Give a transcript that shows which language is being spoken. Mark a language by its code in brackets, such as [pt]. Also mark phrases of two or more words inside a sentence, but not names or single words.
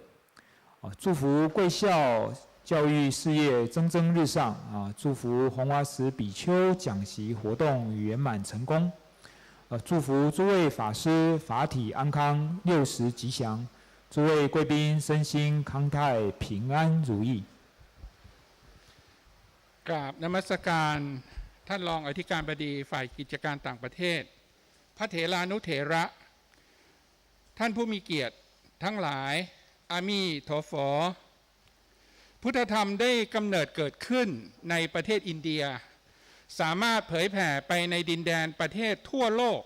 [zh] 祝福贵校教育事业蒸蒸日上。祝福弘法使比丘讲习活动圆满成功。祝福诸位法师法体安康，60吉祥，诸位贵宾身心康泰平安如意。 [th] กราบนมัสการท่านรองอธิการบดีฝ่ายกิจการต่างประเทศพระเถรานุเถระท่านผู้มีเกียรติทั้งหลายอามีโถฟอพุทธธรรมได้กำเนิดเกิดขึ้นในประเทศอินเดียสามารถเผยแผ่ไปในดินแดนประเทศทั่วโลก